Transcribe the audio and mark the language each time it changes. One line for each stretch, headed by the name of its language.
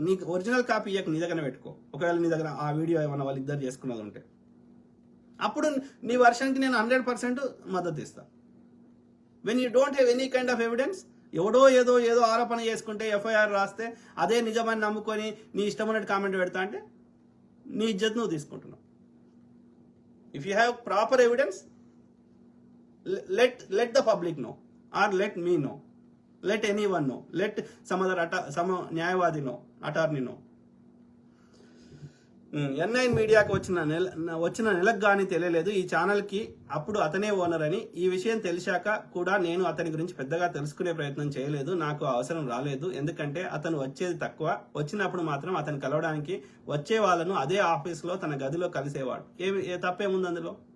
Telugu: నీకు original copy ఇవ్వకు, నీ దగ్గర పెట్టుకో. ఒకవేళ నీ దగ్గర ఆ వీడియో ఏమన్నా వాళ్ళు ఇద్దరు చేసుకున్నది ఉంటే అప్పుడు నీ వర్షన్కి నేను 100% మద్దతు ఇస్తాను.
English: when you don't have any kind of evidence,
Telugu: ఏదో ఆరోపణ చేసుకుంటే ఎఫ్ఐఆర్ రాస్తే అదే నిజమని నమ్ముకొని నీ ఇష్టమైనట్టు కామెంట్ పెడతా అంటే నీ ఇజ్జత్ నువ్వు తీసుకుంటున్నావు.
English: If you have proper evidence, let the public know or let me know, let anyone know, let some న్యాయవాది know, attorney know.
Telugu: N9 మీడియాకి వచ్చిన నెలకు కానీ తెలియలేదు ఈ ఛానల్కి. అప్పుడు అతనే ఓనర్ అని. ఈ విషయం తెలిసాక కూడా నేను అతని గురించి పెద్దగా తెలుసుకునే ప్రయత్నం చేయలేదు. నాకు అవసరం రాలేదు. ఎందుకంటే అతను వచ్చేది తక్కువ. వచ్చినప్పుడు మాత్రం అతను కలవడానికి వచ్చే వాళ్ళను అదే ఆఫీస్లో తన గదిలో కలిసేవాడు. తప్పేముంది అందులో?